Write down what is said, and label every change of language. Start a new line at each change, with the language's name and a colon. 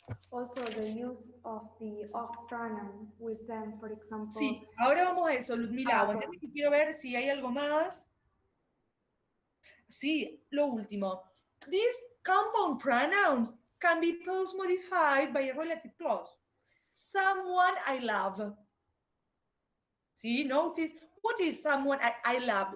English: Also, the use of the of pronoun with them, for example.
Spanish: Sí, ahora vamos a eso, Ludmila. Aguantame que quiero ver si hay algo más. Sí, lo último.
English: These compound pronouns can be post-modified by a relative clause. Someone I love. See, notice, what is someone I loved?